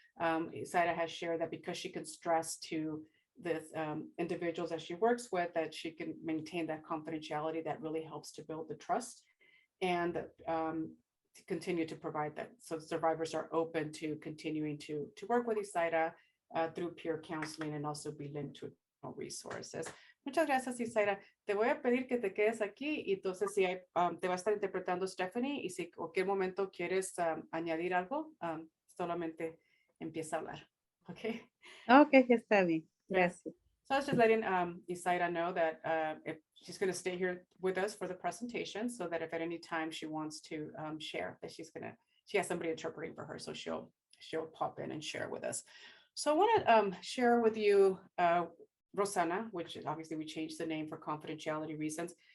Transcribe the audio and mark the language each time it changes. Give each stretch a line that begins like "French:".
English: Isaida has shared that because she can stress to the individuals that she works with, that she can maintain that confidentiality that really helps to build the trust and to continue to provide that. So survivors are open to continuing to work with Isaida through peer counseling and also be linked to resources.
Spanish: Muchas gracias, Isaida. Te voy a pedir que te quedes aquí y entonces si hay, te va a estar interpretando Stephanie y si cualquier momento quieres añadir algo, solamente empieza a hablar.
English: Okay.
Spanish: Ok, ya está bien. Gracias.
English: So I was just letting Isaida know that if she's going to stay here with us for the presentation, so that if at any time she wants to share, that she has somebody interpreting for her, so she'll pop in and share with us. So I want to share with you Rosana, which obviously we changed the name for confidentiality reasons.